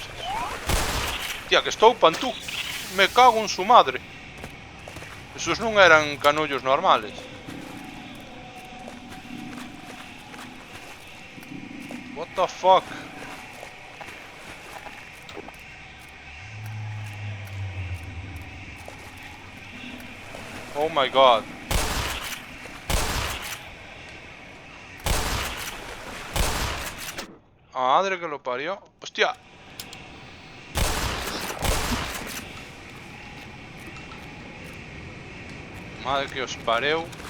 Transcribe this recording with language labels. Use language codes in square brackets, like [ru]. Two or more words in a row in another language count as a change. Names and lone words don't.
[gl] Hostia, que estoupan tú. [es] Me cago en su madre. [gl] Esos non eran canullos normales. [en] What the fuck? Oh my god. [es] Madre que lo parió. Hostia. [gl] Madre que os pareu.